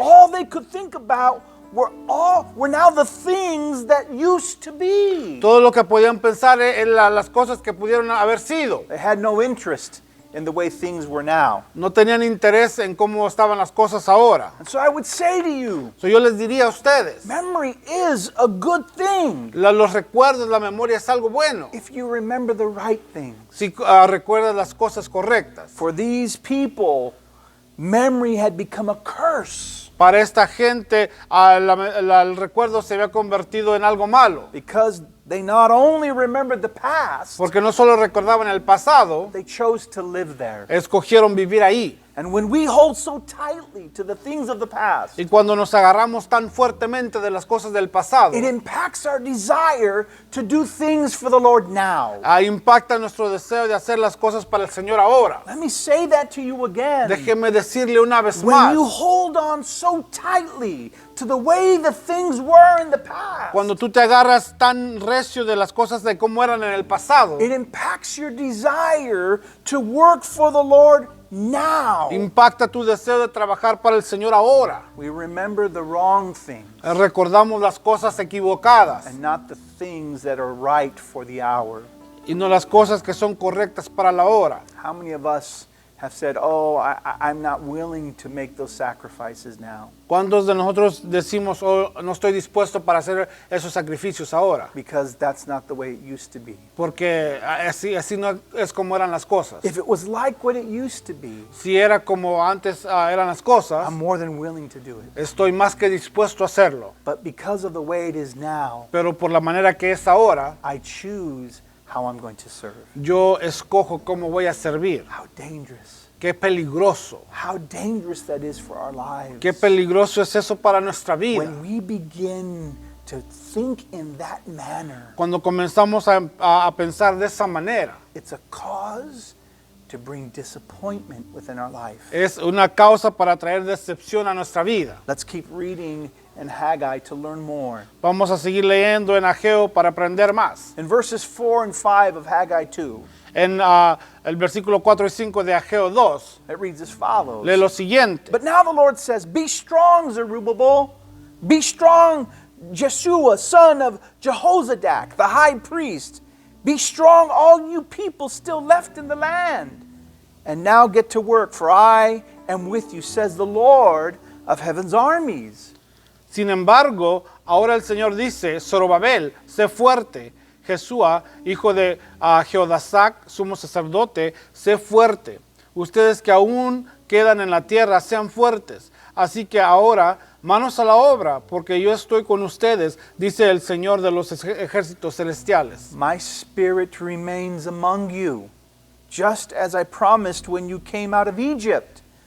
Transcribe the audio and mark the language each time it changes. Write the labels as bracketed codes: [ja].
[en] All they could think about were now the things that used to be. [es] Todo lo que podían pensar en las cosas que pudieron haber sido. [en] They had no interest in the way things were now. [es] No tenían interés en cómo estaban las cosas ahora. [en] And so I would say to you, [es] So yo les diría a ustedes, [en] memory is a good thing [es] los recuerdos, la memoria es algo bueno. [en] if you remember the right things. [es] Si recuerdas las cosas correctas. [en] For these people, memory had become a curse [es] Para esta gente, el recuerdo se había convertido en algo malo. [en] because they not only remembered the past, [es] Porque no solo recordaban el pasado, [en] they chose to live there. [es] escogieron vivir ahí. [en] And when we hold so tightly to the things of the past, [es] Y cuando nos agarramos tan fuertemente de las cosas del pasado, [en] it impacts our desire to do things for the Lord now. [es] impacta nuestro deseo de hacer las cosas para el Señor ahora. [en] Let me say that to you again. [es] Déjeme decirle una vez [en] When [es] más, [en] you hold on so tightly to the way the things were in the past, [es] cuando tú te agarras tan recio de las cosas de cómo eran en el pasado, [en] it impacts your desire to work for the Lord now. [es] impacta tu deseo de trabajar para el Señor ahora. [en] We remember the wrong things [es] Recordamos las cosas equivocadas [en] and not the things that are right for the hour. [es] y no las cosas que son correctas para la hora. [en] How many of us have said, oh, I'm not willing to make those sacrifices now [es] ¿Cuántos de nosotros decimos, oh, no estoy dispuesto para hacer esos sacrificios ahora? [en] because that's not the way it used to be? [es] Porque así no es como eran las cosas. [en] If it was like what it used to be, [es] Si era como antes eran las cosas, [en] I'm more than willing to do it. [es] estoy más que dispuesto a hacerlo. [en] But because of the way it is now, [es] Pero por la manera que es ahora, [en] I choose how I'm going to serve. [es] yo escojo cómo voy a servir. [en] How dangerous. [es] Qué peligroso. [en] How dangerous that is for our lives. [es] Qué peligroso es eso para nuestra vida. [en] When we begin to think in that manner, [es] Cuando comenzamos a pensar de esa manera, [en] it's a cause to bring disappointment within our life. [es] es una causa para traer decepción a nuestra vida. [en] Let's keep reading in Haggai to learn more. [es] Vamos a seguir leyendo en Ageo para aprender más. [en] In verses 4 and 5 of Haggai 2, [es] En el versículo 4 y 5 de Ageo 2, [en] it reads as follows. [es] lee lo siguiente. [en] But now the Lord says, be strong, Zerubbabel. Be strong, Jeshua, son of Jehozadak, the high priest. Be strong, all you people still left in the land. And now get to work, for I am with you, says the Lord of heaven's armies. [es] Sin embargo, ahora el Señor dice, Zorobabel, sé fuerte. Jesúa, hijo de Jehodasac, sumo sacerdote, sé fuerte. Ustedes que aún quedan en la tierra, sean fuertes. Así que ahora, manos a la obra, porque yo estoy con ustedes, dice el Señor de los ejércitos celestiales. [en] My spirit remains among you, just as I promised when you came out of Egypt.